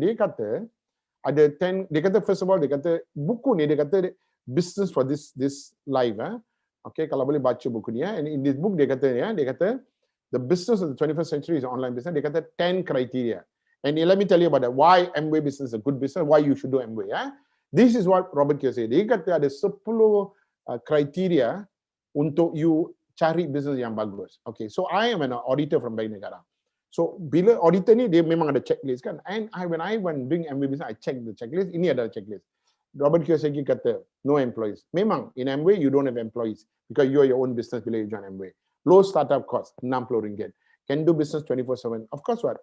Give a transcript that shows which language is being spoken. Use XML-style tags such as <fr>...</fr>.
<ms>Dia kata ada 10, dia kata</ms> <en>first of all,</en> <ms>dia kata buku ni dia kata</ms> <en>business for this life Okay,</en> <ms>kalau boleh baca buku ni ya.</ms> <en>And in this book dia kata the business of the 21st century is online business.</en> <ms>Dia kata 10 criteria.</ms> <en>And let me tell you about that. Why Amway business is a good business. Why you should do Amway. Ya. This is what Robert Kiyosaki.</en> <ms>Dia kata ada 10 kriteria untuk you cari business yang bagus.</ms> <en>Okay, so I am an auditor from Bank Negara. So</en> <ms>bila auditor ni dia memang ada</ms> <en>checklist kan. And when I went doing Amway business, I check the checklist.</en> <ms>Ini adalah checklist.</ms> <en>Robert Kiyosaki kata no employees. Memang in Amway you don't have employees because you are your own business bila you join Amway. Low startup cost RM60. Can do business 24/7. Of course what?</en>